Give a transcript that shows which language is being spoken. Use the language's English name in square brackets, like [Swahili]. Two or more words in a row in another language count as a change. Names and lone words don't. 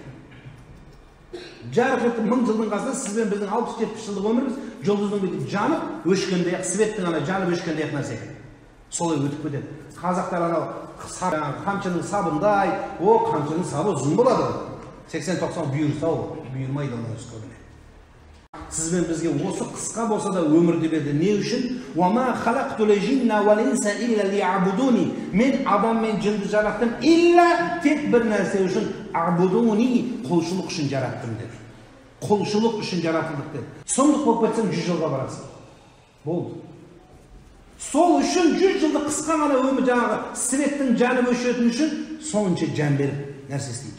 [Kazakh] Жарқ етіп 1000 жылдың қасында сізбен біздің 60-70 жылдық өміріміз жұлдыздың жанып өшкендей, светтің ана жанып өшкендей нәрсе. Солай өтіп кетеді. Қазақтар анау қамшының сабындай, қамшының сабы ұзын болады. 80-90 бұйырса бұйырмайды оны өз көбіне. Сізбен бізге осы қысқа болса да өмірді берді. Не үшін? [Arabic] وَمَا خَلَقْتُ الْجِنَّ وَالْإِنسَ إِلَّا لِيَعْبُدُونِ. [Kazakh] Мен адам мен жынды жараттым, илля тек бір нәрсе үшін, абудуни, құлшылық үшін жараттым деді. Құлшылық үшін жаратылдық деді. Сұмдық болып кетсең 100 жылға барасың. Болды. Сол үшін 100 жылды қысқа ғана өмір, жаңағы светтің жанып өшетін үшін сонша жан беріп нәрсе істейміз.